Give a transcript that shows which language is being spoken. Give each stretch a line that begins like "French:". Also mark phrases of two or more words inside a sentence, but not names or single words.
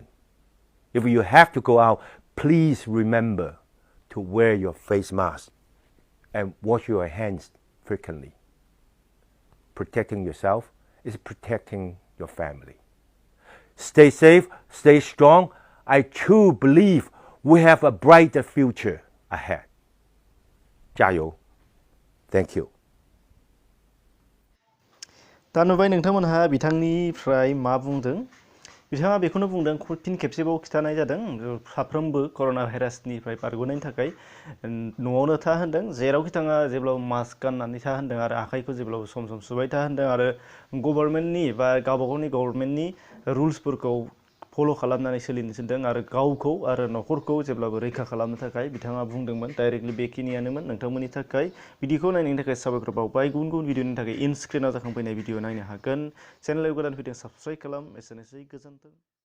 English: If you have to go out, please remember to wear your face mask and wash your hands frequently. Protecting yourself is protecting your family. Stay safe, stay strong. I truly believe we have a brighter future ahead. 加油. Thank you.
Bodo: दा नुबाय नोंथांमोनहा बिथांनिफ्राय मा बुंदों बिथाङा बेखौनो बुंदों फिन खेबसेबाव खिथानाय जादों साफ्रोमबो कर'ना भाइरासनिफ्राय बारग'नायनि थाखाय न'आवनो था होनदों जेरावखि थाङा जेब्लाबो मास्क गाननानै था होनदों आरो आखाइखौ जेब्लाबो सम सम सुबाय था होनदों आरो गभर्नमेन्टनि बा गावबागावनि गभर्नमेन्टनि रुल्सफोरखौ फल' खालामनानै सोलिनो थिनदों आरो गावखौ आरो न'खरखौ जेब्लाबो रैखा खालामनो थाखाय बिथाङा बुंदोंमोन डाइरेक्टलि बेखिनियानोमोन नोंथांमोननि थाखाय भिडिअखौ नायनायनि थाखाय साबायखर बावबाय गुबुन गुबुन भिडिअनि थाखाय
English: in screen
Bodo: जाखांफैनाय भिडिअ नायनो हागोन चेनेलाव गोदान फैदों साबस्क्राइब खालाम एसेनोसै गोजोन्थों